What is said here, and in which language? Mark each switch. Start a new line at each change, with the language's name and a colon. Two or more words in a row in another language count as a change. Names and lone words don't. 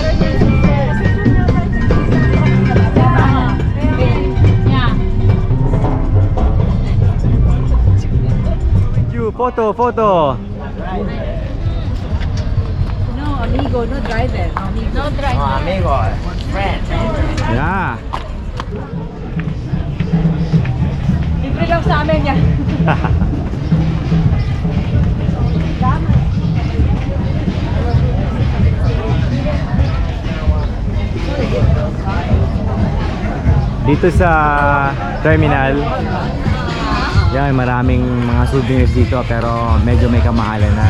English: You photo. No, amigo, no driver. No driver. Amigo, friend. Yeah.
Filipino: Libre lang sa amin yan. Dito sa terminal, yan, maraming mga souvenirs dito pero medyo may kamahalan na.